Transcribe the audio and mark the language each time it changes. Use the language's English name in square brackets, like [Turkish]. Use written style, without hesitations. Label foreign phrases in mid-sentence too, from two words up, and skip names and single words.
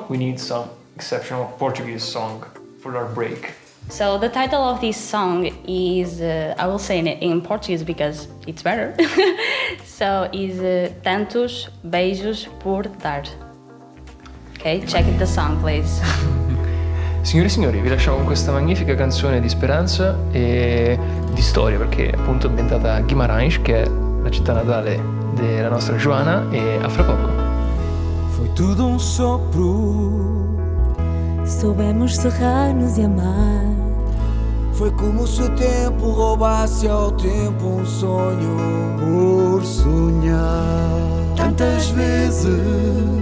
[English] We need some exceptional Portuguese song for our break. So the title of this song is, I will say it in Portuguese because it's better. So is Tantos Beijos por Dar. Okay, check the song please. [Italian] Signore e signori, vi lasciamo con questa magnifica canzone di speranza e di storia, perché è appunto ambientata a Guimarães, che è la città natale della nostra Joana, e a fra poco. [Portuguese] Foi tudo sopro, soubemos cerrar-nos e amar. Foi como se o tempo roubasse ao tempo sonho por sonhar. Tantas vezes